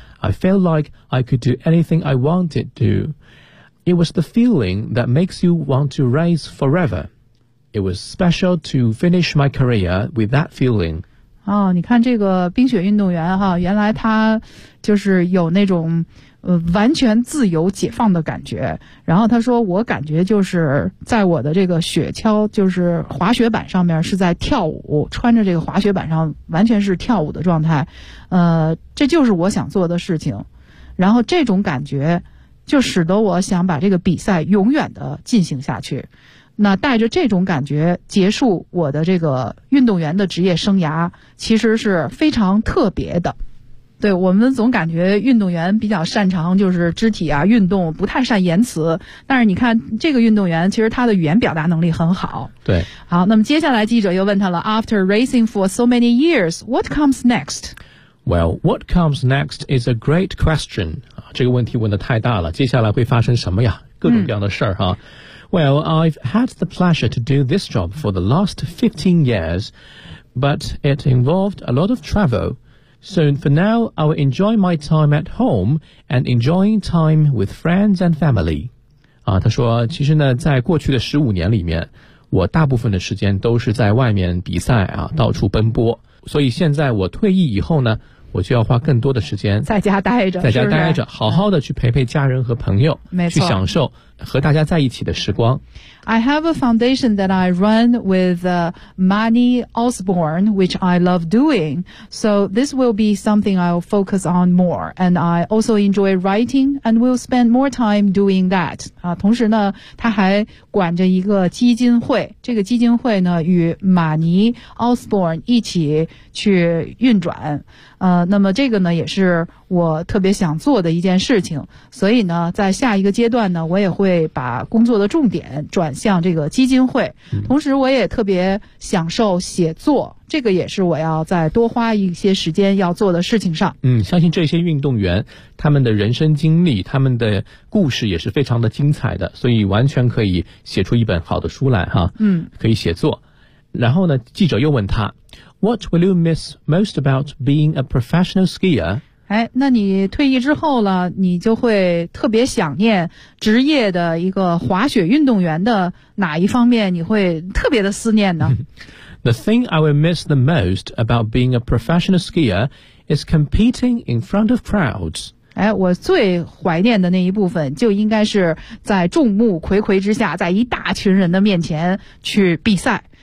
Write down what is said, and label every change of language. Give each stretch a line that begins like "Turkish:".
English: I felt like I could do anything I wanted to. It was the feeling that makes you want to race forever. It was special to finish my career with that feeling.
Chinese: 你看这个冰雪运动员哈，原来他就是有那种完全自由解放的感觉。然后他说，我感觉就是在我的这个雪橇，就是滑雪板上面是在跳舞，穿着这个滑雪板上完全是跳舞的状态。这就是我想做的事情。然后这种感觉就使得我想把这个比赛永远的进行下去。那带着这种感觉结束我的这个运动员的职业生涯，其实是非常特别的。对，我们总感觉运动员比较擅长就是肢体啊运动，不太善言辞，但是你看这个运动员其实他的语言表达能力很好。对，好，那么接下来记者又问他了，
English: After racing for so many years, what comes next? Well, what comes next is a great question.
Chinese: 这个问题问得太大了，接下来会发生什么呀，各种各样的事儿哈。
English: Well, I've had the pleasure to do this job for the last 15 years, but it involved a lot of travel. So for now, I will enjoy my time at home and enjoying time with friends and family.
Chinese: 啊，他说，其实呢，在过去的15年里面，我大部分的时间都是在外面比赛啊，到处奔波。所以现在我退役以后呢，我就要花更多的时间在家待着，在家待着，是不是？好好的去陪陪家人和朋友，没错，去享受和大家在一起的时光。
English: I have a foundation that I run with Manny Osborne, which I love doing. So this will be something I'll focus on more. And I also enjoy writing and will spend more time doing that.
Chinese: 啊，同时呢，他还管着一个基金会。这个基金会呢，与马尼 Osborne 一起去运转。那么这个呢，也是我特别想做的一件事情。所以呢，在下一个阶段呢，我也会把工作的重点转向这个基金会，同时我也特别享受写作，这个也是我要再多花一些时间要做的事情上。嗯，相信这些运动员他们的人生经历，他们的故事也是非常的精彩的，所以完全可以写出一本好的书来哈。嗯，可以写作。然后呢，记者又问他
English: What will you miss most about being a professional skier?
Chinese: 哎，那你退役之后了，你就会特别想念职业的一个滑雪运动员的哪一方面你会特别的思念呢？
English: The thing I will miss the most about being a professional skier is competing in front of crowds.
Chinese: 哎，我最怀念的那一部分就应该是在众目睽睽之下，在一大群人的面前去比赛。